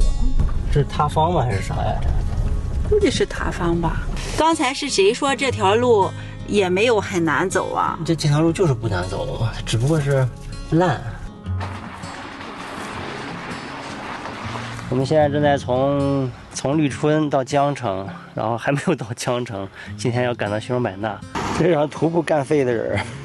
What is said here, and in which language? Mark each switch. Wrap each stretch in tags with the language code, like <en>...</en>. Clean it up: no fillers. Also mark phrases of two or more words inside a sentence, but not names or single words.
<zh>這是塌方嗎？還是啥呀？估計是塌方吧。剛才是誰說這條路也沒有很難走啊？這條路就是不難走，只不過是爛。我們現在正在從綠春到江城，然後還沒有到江城，今天要趕到西雙版納，這是讓徒步幹廢的人。</zh>